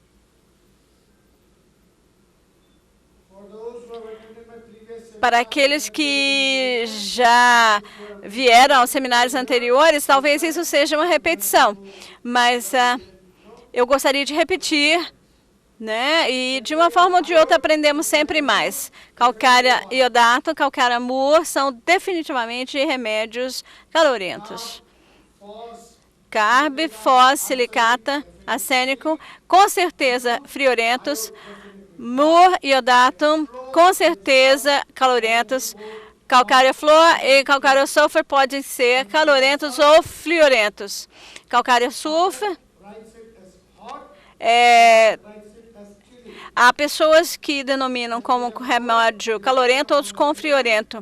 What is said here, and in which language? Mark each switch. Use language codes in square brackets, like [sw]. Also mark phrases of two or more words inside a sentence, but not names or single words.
[pt] Para aqueles que já vieram aos seminários anteriores, talvez isso seja uma repetição. Mas eu gostaria de repetir, né? E de uma forma ou de outra aprendemos sempre mais. Calcária iodato, calcária mur são definitivamente remédios calorentos. Carbe, fós, silicata, arsênico, com certeza friorentos. Mur, iodato, com certeza calorentos. Calcário flor e calcário sulfur podem ser calorentos ou fluorentos. Calcário sulfur há pessoas que denominam como remédio calorento, outros como friorento.